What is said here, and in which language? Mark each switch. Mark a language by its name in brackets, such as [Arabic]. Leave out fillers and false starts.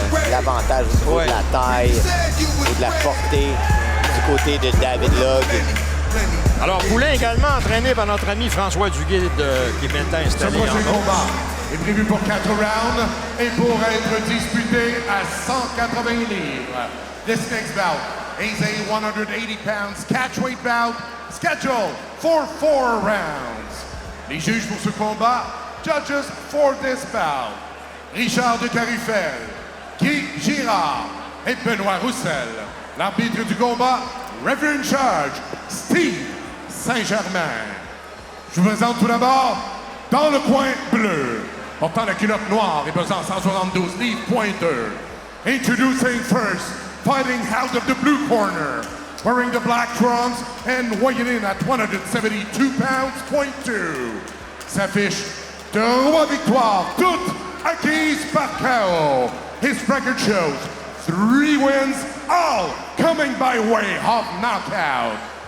[French] L'avantage au niveau de la taille et de la portée du côté de David Log. Alors, Poulain également entraîné par notre ami François Duguay qui est maintenant installé en combat est prévu pour 4 rounds et pour être disputé à 180 livres. [English] This next bout is a 180 pounds catchweight bout scheduled for 4 rounds. [French] Les juges pour ce combat, [English] judges for this bout, [French] Richard de Carufel, Guy Girard et Benoît Roussel. L'arbitre du combat, Reverend Charge, Steve Saint-Germain. Je vous présente tout d'abord, dans le coin bleu, portant la culotte noire et pesant 172 livres pointeur. [English] Introducing first, fighting out of the blue corner, wearing the black trunks and weighing in at 172 pounds, .2. [French] S'affiche 3 victoires, toutes acquises par KO. [English] His record shows 3 wins, all coming by way of knockout.